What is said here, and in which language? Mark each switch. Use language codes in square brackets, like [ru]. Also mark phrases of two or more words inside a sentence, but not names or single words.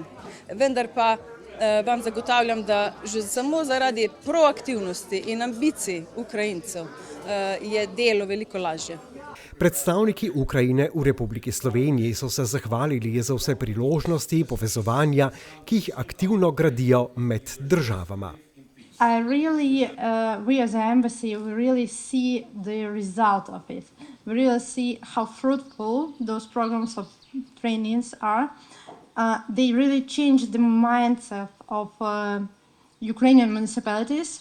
[sl] Vendar pa vam zagotavljam, da že samo zaradi proaktivnosti in ambicij Ukrajincev je delo veliko lažje. Predstavniki Ukrajine v Republiki Sloveniji so se zahvalili za vse priložnosti povezovanja, ki jih aktivno gradijo med državama. [en] We as an embassy, we really see the result of it. We really see how fruitful those programs of trainings are. They really change the mindset of Ukrainian municipalities.